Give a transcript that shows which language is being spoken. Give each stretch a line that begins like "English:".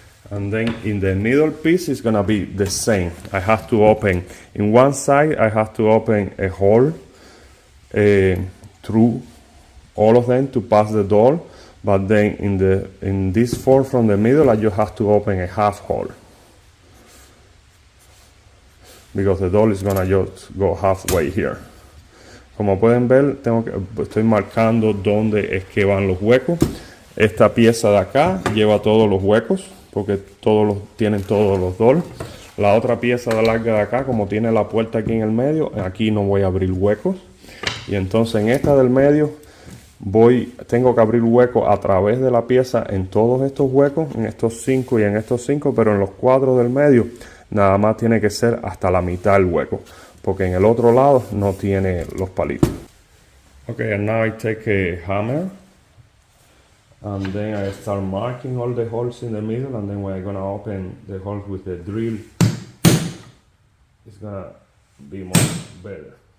English: And then in the middle piece is gonna be the same. I have to open, in one side I have to open a hole through all of them to pass the door, but then in this four from the middle I just have to open a half hole, because the door is gonna just go halfway here.
Spanish: Como pueden ver, estoy marcando dónde es que van los huecos. Esta pieza de acá lleva todos los huecos, porque tienen todos los doors. La otra pieza de larga de acá, como tiene la puerta aquí en el medio, aquí no voy a abrir huecos. Y entonces en esta del medio tengo que abrir huecos a través de la pieza en todos estos huecos, en estos 5 y en estos 5, pero en los 4 del medio nada más tiene que ser hasta la mitad del hueco, porque en el otro lado no tiene los palitos.
English: Okay, and now I take a hammer and then I start marking all the holes in the middle, and then we're gonna open the holes with the drill. It's gonna be much better.